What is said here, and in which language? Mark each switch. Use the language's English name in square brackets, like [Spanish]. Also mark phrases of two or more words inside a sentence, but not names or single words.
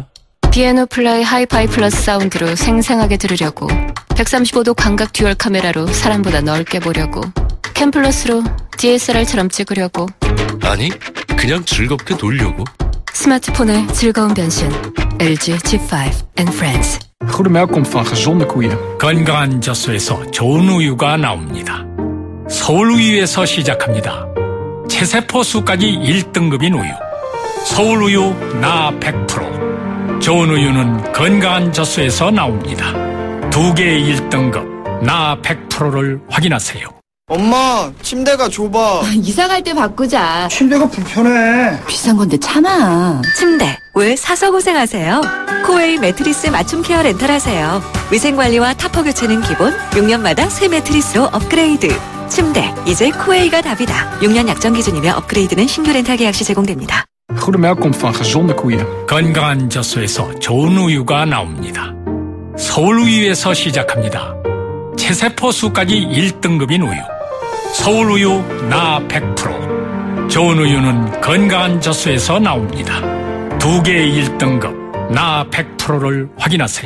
[Korean] 피아노 플라이 하이파이 플러스 사운드로 생생하게 들으려고, 135도 광각 듀얼 카메라로 사람보다 넓게 보려고, 캠 플러스로 DSLR처럼 찍으려고. 아니, 그냥 즐겁게 놀려고. 스마트폰의 즐거운 변신. LG G5 and Friends. [Dutch] Goede melk komt van gezonde koeien. [Korean] 건강한 젖소에서 좋은 우유가 나옵니다. 서울우유에서 시작합니다. 체세포 수까지 1등급인 우유. 서울우유 나 100%. 좋은 우유는 건강한 젖소에서 나옵니다. 2개의 1등급 나 100%를 확인하세요. 엄마, 침대가 좁아. 이사갈 때 바꾸자. 침대가 불편해. 비싼 건데 참아. 침대 왜 사서 고생하세요? 코웨이 매트리스 맞춤 케어 렌탈하세요. 위생관리와 타퍼 교체는 기본, 6년마다 새 매트리스로 업그레이드. 침대 이제 코웨이가 답이다. 6년 약정 기준이며 업그레이드는 신규 렌탈 계약 시 제공됩니다. [Dutch] Goede melk komt van gezonde koeien. [Korean] 건강한 젖소에서 좋은 우유가 나옵니다. 서울우유에서 시작합니다. 체세포 수까지 1등급인 우유. 서울우유 나 100%. 좋은 우유는 건강한 젖소에서 나옵니다. 2개의 1등급 나 100%를 확인하세요.